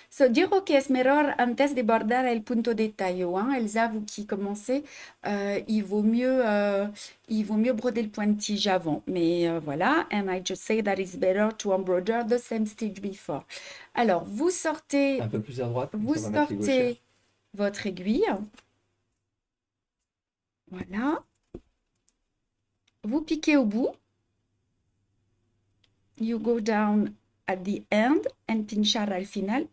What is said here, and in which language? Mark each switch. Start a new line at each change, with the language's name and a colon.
Spanish: Digo que es mejor antes de bordar el punto de tallo, hein.
French: Elsa, vous qui commencez, il vaut mieux broder le point de tige avant. Mais voilà,
English: and I just say that it's better to embroider the same stitch before.
French: Alors, Un peu plus à droite, comme vous ça on va mettre les gauchères. sortez votre aiguille. Voilà. Vous piquez au bout.
English: You go down at the end and
Spanish: pinchar al final.